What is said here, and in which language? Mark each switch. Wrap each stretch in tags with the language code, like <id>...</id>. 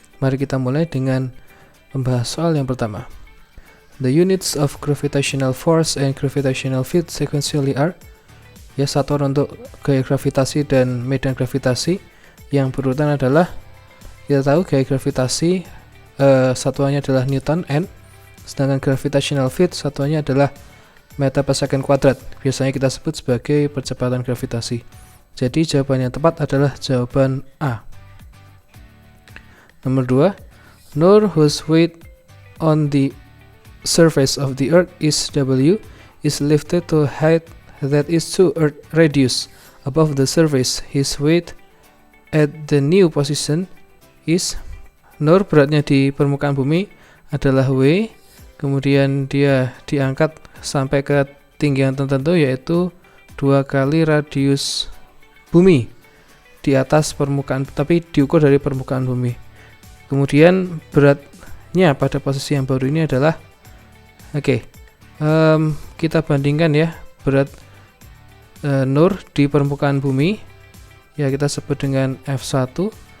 <id>Mari kita mulai dengan membahas soal yang pertama.</id> <en>The units of gravitational force and gravitational field sequentially are.</en> <id>Ya, satuan untuk gaya gravitasi dan medan gravitasi yang berurutan adalah, kita tahu gaya gravitasi satuannya adalah Newton N, sedangkan gravitational field satuannya adalah meter per second kuadrat. Biasanya kita sebut sebagai percepatan gravitasi. Jadi jawaban yang tepat adalah jawaban A.</id> <en>Nomor 2, Nur, whose weight on the surface of the earth is W, is lifted to a height that is 2 earth radius above the surface. His weight at the new position is.</en> <id>Nur beratnya di permukaan bumi adalah W, kemudian dia diangkat sampai ke ketinggian tertentu yaitu 2 kali radius bumi di atas permukaan, tapi diukur dari permukaan bumi. Kemudian beratnya pada posisi yang baru ini adalah kita bandingkan ya berat Nur di permukaan bumi, ya kita sebut dengan F1.</id>